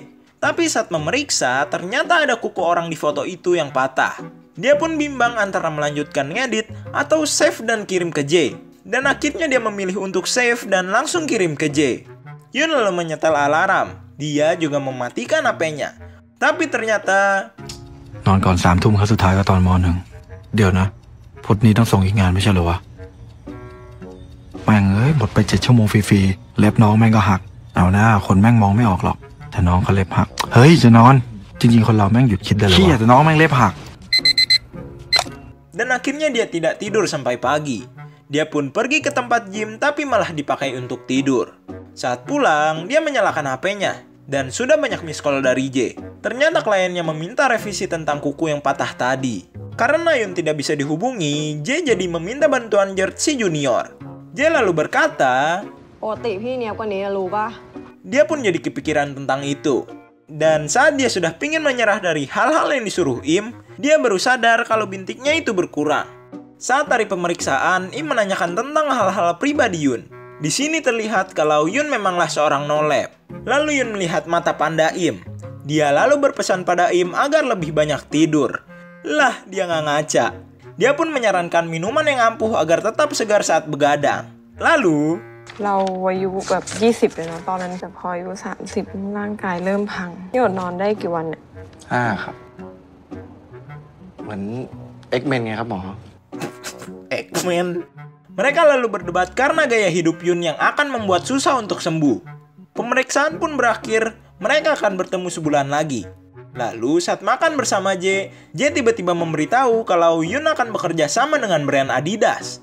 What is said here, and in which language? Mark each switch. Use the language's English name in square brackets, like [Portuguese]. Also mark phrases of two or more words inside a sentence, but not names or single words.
[Indonesian] Tapi saat memeriksa, ternyata ada kuku orang di foto itu yang patah. Dia pun bimbang antara melanjutkan ngedit atau save dan kirim ke Jae. Dan akhirnya dia memilih untuk save dan langsung kirim ke Jae. Yun lalu menyetel alarm. Dia juga mematikan HP-nya. Tapi ternyata [Thai] นอนก่อน3 ทุ่มครั้งสุดท้ายก็ตอนม.1 เดี๋ยวนะพุธนี้ต้องส่งอีกงานไม่ใช่เหรอวะแม่งเอ้ยหมดไป7 ชั่วโมงฟรีๆเล็บน้องแม่งก็หักเอาหน้าคนแม่งมองไม่ออกหรอกแต่น้องเขาเล็บหักเฮ้ยจะนอนจริงๆคนเราแม่งหยุดคิดได้เลยวะเหี้ยแต่น้องแม่งเล็บหัก [Indonesian] Dan akhirnya dia tidak tidur sampai pagi. Dia pun pergi ke tempat gym tapi malah dipakai untuk tidur. Saat pulang, dia menyalakan HP-nya. Dan sudah banyak [English] miss call [Indonesian] dari Jae. Ternyata kliennya meminta revisi tentang kuku yang patah tadi. Karena Yun tidak bisa dihubungi, Jae jadi meminta bantuan Gert si junior. Jae lalu berkata, [Thai] ปกติพี่เนี้ยบกว่านี้รู้ป่ะ [Indonesian] dia pun jadi kepikiran tentang itu. Dan saat dia sudah pingin menyerah dari hal-hal yang disuruh Im, dia baru sadar kalau bintiknya itu berkurang. Saat hari pemeriksaan, Im menanyakan tentang hal-hal pribadi Yun. Di sini terlihat kalau Yun memanglah seorang no-lab. Lalu Yun melihat mata panda Im. Dia lalu berpesan pada Im agar lebih banyak tidur. Lah, dia nggak ngaca. Dia pun menyarankan minuman yang ampuh agar tetap segar saat begadang. Lalu, [Thai] เราอายุแบบ20เลยนะตอนนั้นแต่พออายุ30ร่างกายเริ่มพังพี่อดนอนได้กี่วันเนี่ย 5 ครับ เหมือน X-Men ไงครับหมอ X-Men. [Indonesian] Mereka lalu berdebat karena gaya hidup Yun yang akan membuat susah untuk sembuh. Pemeriksaan pun berakhir, mereka akan bertemu sebulan lagi. Lalu saat makan bersama Jae tiba-tiba memberitahu kalau Yun akan bekerja sama dengan brand Adidas.